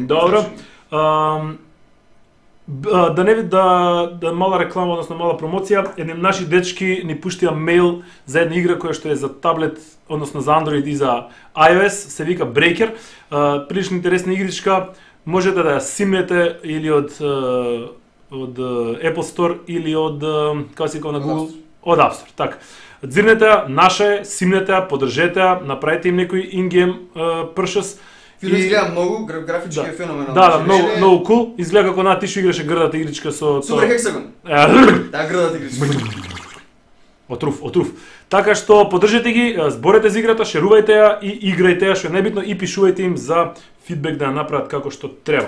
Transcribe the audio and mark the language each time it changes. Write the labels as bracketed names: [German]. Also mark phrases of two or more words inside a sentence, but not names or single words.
[Macedonian] Добро. Да не да мала реклама, односно мала промоција, едни наши дечки ни пуштија мејл за една игра која што е за таблет, односно за Android и за iOS, се вика Breaker. Прилично интересна игричка, можете да ја симнете или од Apple Store или од како се на Google, од App Store, така. Дзирнете ја, наша е, симнете ја, поддржете ја, направете им некој [English] in-game purchase. [Macedonian] Филм изгледа многу, графички е феноменално. Да, многу кул. Изгледа како ти што играше грдата игричка со Супер Hexagon. Да, грдата игричка. Отруф. Така што поддржете ги, зборете за играта, шерувајте ја и играјте ја, што е најбитно, и пишувајте им за фидбек да ја направат како што треба.